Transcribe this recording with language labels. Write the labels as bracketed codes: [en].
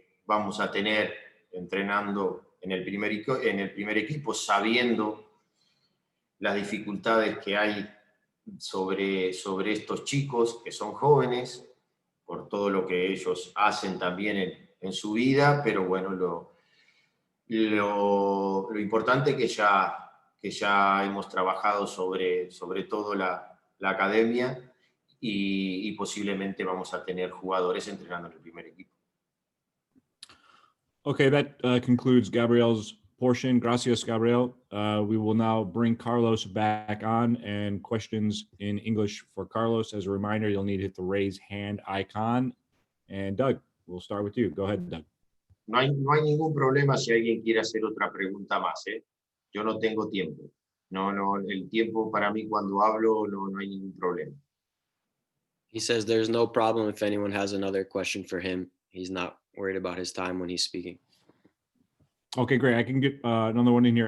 [es] vamos a tener entrenando en el primer equipo, sabiendo las dificultades que hay sobre estos chicos que son jóvenes, por todo lo que ellos hacen también en su vida, pero bueno, lo importante es que ya hemos trabajado sobre todo la academia y posiblemente vamos a tener jugadores entrenando en el primer equipo. [en] Okay, that concludes Gabriel's portion. [es] Gracias, [en] Gabriel. We will now bring Carlos back on, and questions in English for Carlos. As a reminder, you'll need to hit the raise hand icon. And Doug, we'll start with you. Go ahead, Doug. [es] No hay ningún problema si alguien quiere hacer otra pregunta más, ¿eh? Yo no tengo tiempo. No, el tiempo para mí cuando hablo no hay ningún problema. [en] He says there's no problem if anyone has another question for him. He's not worried about his time when he's speaking. Okay, great. I can get another one in here.